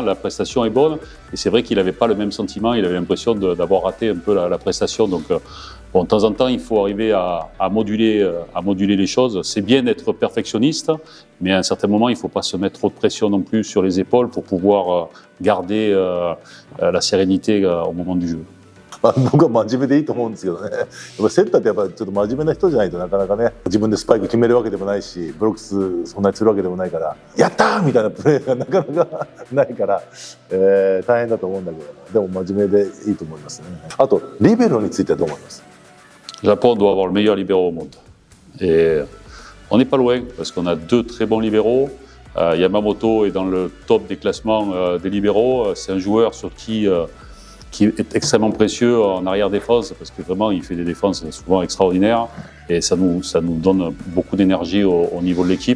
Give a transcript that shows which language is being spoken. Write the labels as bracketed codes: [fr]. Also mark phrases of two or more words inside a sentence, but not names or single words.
[fr] La prestation est bonne. Et c'est vrai qu'il n'avait pas le même sentiment. Il avait l'impression d'avoir raté un peu la prestation. Donc, bon, de temps en temps, il faut arriver à moduler les choses. C'est bien d'être perfectionniste, mais à un certain moment, il ne faut pas se mettre trop de pression non plus sur les épaules pour pouvoir garder la sérénité au moment du jeu. [ja] 僕は真面目でいいと思うんですけどね。やっぱセッターってやっぱちょっと真面目な人じゃないとなかなかね、自分でスパイク決めるわけでもないし、ブロックスそんなにするわけでもないから、やったーみたいなプレーがなかなかないから、大変だと思うんだけど、でも真面目でいいと思いますね。あとリベロについてはどう思います？ [fr] Le Japon doit avoir le meilleur libéro au monde. Et on n'est pas loin parce qu'on a deux très bons libéraux. Yamamoto est dans le top des classements des libéraux. C'est un joueur sur qui est extrêmement précieux en arrière-défense parce que vraiment il fait des défenses souvent extraordinaires et ça nous donne beaucoup d'énergie au niveau de l'équipe.